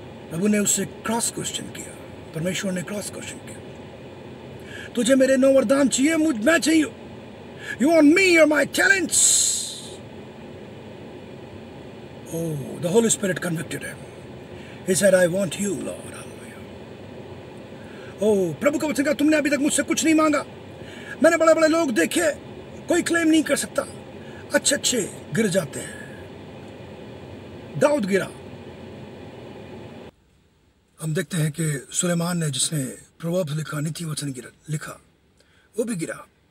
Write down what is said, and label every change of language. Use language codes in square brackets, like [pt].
[hi] प्रभु ने उससे cross question किया, परमेश्वर ने क्रॉस क्वेश्चन किया, तुझे मेरे 9 वरदान चाहिए, मैं चाहिए, [en] You want me और my talents. Oh, the Holy Spirit convicted him. He said, I want you, Lord. Hallelujah. [hi] Oh, प्रभु का वचन कहा, तुमने अभी तक मुझसे कुछ नहीं मांगा। मैंने बड़े बड़े लोग देखे, कोई क्लेम नहीं कर सकता, अच्छे गिर जाते हैं। दाऊद गिरा। हम देखते हैं कि सुलेमान ने, जिसने प्रोवर्ब्स लिखा, नीति वचन लिखा, वो भी गिरा।